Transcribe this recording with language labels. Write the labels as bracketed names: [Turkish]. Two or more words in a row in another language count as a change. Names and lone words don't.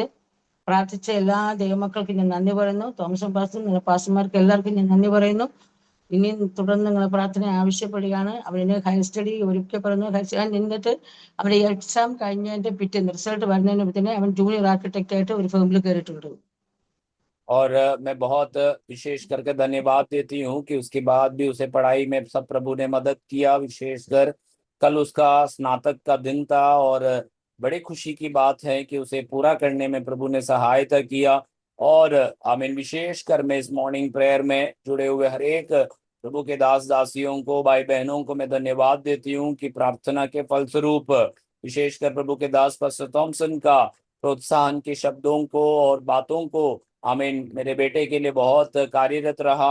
[Malayalam] പ്രാർത്ഥിച്ച എല്ലാ ദൈവമക്കൾക്കും ഞാൻ നന്ദി പറയുന്നു. തോമസ് പാസ്റ്റർ പാസ്റ്റർമാർക്ക് എല്ലാവർക്കും ഞാൻ നന്ദി പറയുന്നു. ഇനിയും തുടർന്ന് നിങ്ങളെ പ്രാർത്ഥന ആവശ്യപ്പെടുകയാണ്. അവന് [English] higher study [Malayalam] ഒരിക്കൽ പറഞ്ഞു നിന്നിട്ട് അവരുടെ എക്സാം കഴിഞ്ഞതിന്റെ പിറ്റേന്ന് റിസൾട്ട് വരുന്നതിന് തന്നെ അവൻ [English] junior architect [Malayalam] ആയിട്ട് ഒരു ഫേമിൽ കയറിയിട്ടുണ്ട്. [Hindi] और मैं बहुत विशेष करके धन्यवाद देती हूँ कि उसके बाद भी उसे पढ़ाई में सब प्रभु ने मदद किया। विशेषकर कल उसका स्नातक का दिन था और बड़ी खुशी की बात है कि उसे पूरा करने में प्रभु ने सहायता किया। और आमीन, विशेषकर मैं इस [English] morning prayer [Hindi] में जुड़े हुए हर एक प्रभु के दास दासियों को, भाई बहनों को मैं धन्यवाद देती हूँ कि प्रार्थना के फलस्वरूप विशेषकर प्रभु के दास पास्टर थॉमसन का प्रोत्साहन के शब्दों को और बातों को आमीन मेरे बेटे के लिए बहुत कार्यरत रहा।